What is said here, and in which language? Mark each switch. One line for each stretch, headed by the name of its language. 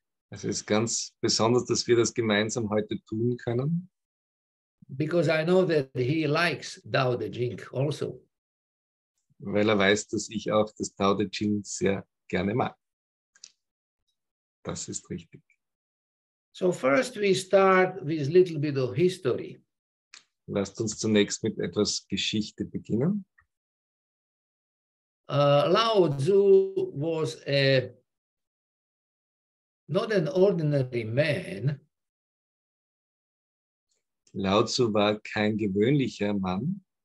German: Es ist ganz besonders, dass wir das gemeinsam heute tun können.
English: Because I know that he likes Tao Te Ching also.
German: Weil weiß, dass ich auch das Tao Te Ching sehr gerne mag. Das ist richtig.
English: So first we start with a little bit of history.
German: Lasst uns zunächst mit etwas Geschichte beginnen.
English: Lao Tzu was not an ordinary man.
German: Lao Tzu war kein gewöhnlicher Mann.